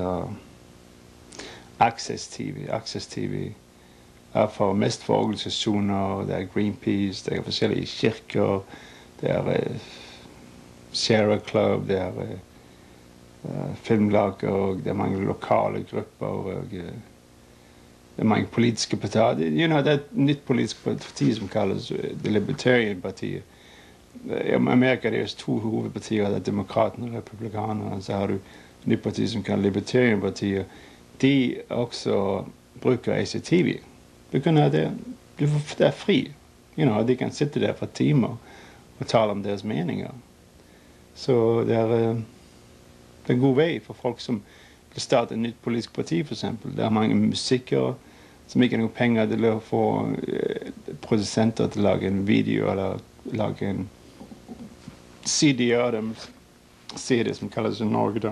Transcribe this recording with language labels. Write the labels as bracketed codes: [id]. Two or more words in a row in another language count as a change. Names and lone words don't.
[no] Actv er for mest for organisasjoner, det er Greenpeace, det er forskjellige kirker, det er Sierra Club, det er filmlager, og det er mange lokale grupper, og det er mange politiske partier. [en] You know, [no] det er et nytt politisk parti som kalles det Libertarian-partiet. I Amerika er det to hovedpartier, det er demokratene og republikanerne, så har du et nytt parti som kalles Libertarian-partiet. De også bruker Actv. Det er fri. [en] You know, [no] de kan sitte der for timer og tale om deres meninger. Så det er en god vei for folk som vil starte et nytt politisk parti, for eksempel. Det er mange musikere som ikke har noen penger til å få produsenter til å lage en video eller lage en CD av dem, CD som kalles i Norge da.